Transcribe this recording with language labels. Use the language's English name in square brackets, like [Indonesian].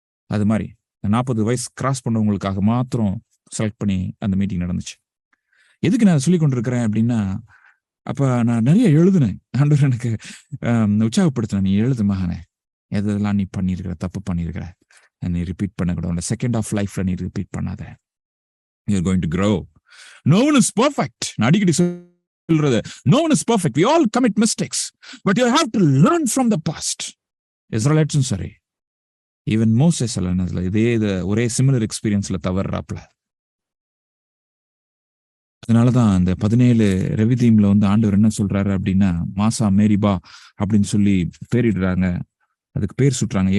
[Tamil] அது மாதிரி 40 வயசு கிராஸ் பண்ணவங்களுக்காக மாத்திரம் செலக்ட் பண்ணி அந்த மீட்டிங் நடந்துச்சு. எதுக்கு நான் சொல்லி கொண்டிருக்கிறேன் அப்படின்னா, அப்ப நான் நிறைய எழுதுனேன். ஆண்டவர் எனக்கு உற்சாகப்படுத்தின, நீ எழுது மகனே, எதெல்லாம் நீ பண்ணியிருக்கிற, தப்பு பண்ணியிருக்கிற, நீ ரிப்பீட் பண்ணக்கூடாது. செகண்ட் ஆஃப் லைஃப்ல நீ ரிப்பீட் பண்ணாத. [English] You're going to grow. No one is perfect. [Tamil] நான் அடிக்கடி சொல்றது, [English] no one is perfect. We all commit mistakes. But you have to learn from the past. [Tamil] இஸ்ரவேலும் சரி, ஈவன் மோசேஸ் எல்லாம் இதே ஒரே சிமிலர் எக்ஸ்பீரியன்ஸ்ல தவறுறாப்ல. அதனாலதான் அந்த 17 ரெவிதீம்ல ஆண்டவர் என்ன சொல்றாரு அப்படின்னா, மாசா மேரிபா அப்படின்னு சொல்லி பேரிடுறாங்க, அதுக்கு பேர் சுட்டுறாங்க.